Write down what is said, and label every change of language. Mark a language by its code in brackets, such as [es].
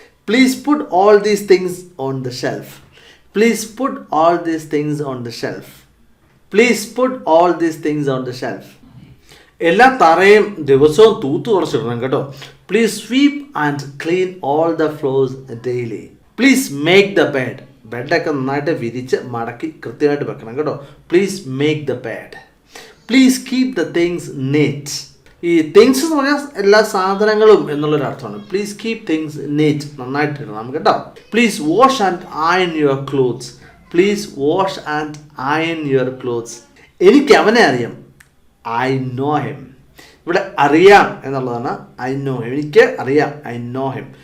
[en] Please put all these things on the shelf. Please put all these things on the shelf. Please put all these things on the shelf. [ml] എല്ലാ തറയും ദിവസവും തൂത്ത് കുറച്ചിടണം കേട്ടോ. [en] Please sweep and clean all the floors daily. Please make the bed. [ml] ബെഡൊക്കെ നന്നായിട്ട് വിരിച്ച് മടക്കി കൃത്യമായിട്ട് വെക്കണം കേട്ടോ. [en] Please make the bed. Please keep the things neat. [ml] ഈ തിങ്സ് എന്ന് പറഞ്ഞാൽ എല്ലാ സാധനങ്ങളും എന്നുള്ളൊരർത്ഥമാണ്. [en] Please keep things neat. [ml] നന്നായിട്ട് ഇടണം കേട്ടോ. [en] Please wash and iron your clothes. Please wash and iron your clothes. [ml] എനിക്ക് അവനെ അറിയാം. [en] I know him. [ml] ഇവിടെ അറിയാം എന്നുള്ളതാണ് [en] I know him. [ml] എനിക്ക് അറിയാം. [en] I know him.